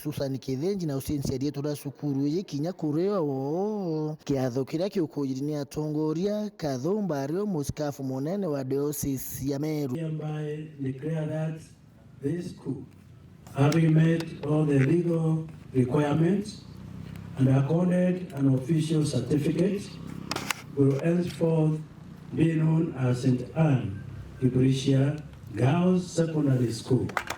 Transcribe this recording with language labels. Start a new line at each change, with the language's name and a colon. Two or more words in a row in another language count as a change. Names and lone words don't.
Meru: Susan Kithenji na usinsi ya dietu da shukuru ye kinya kureo kiatho kiria kiukujiri atongoria Kathumba ario muskafu munene wa diocese ya Meru
English: hereby declare that this school, having met all the legal requirements and accorded an official certificate, will henceforth be known as St. Anne Kibiri Girls Secondary School.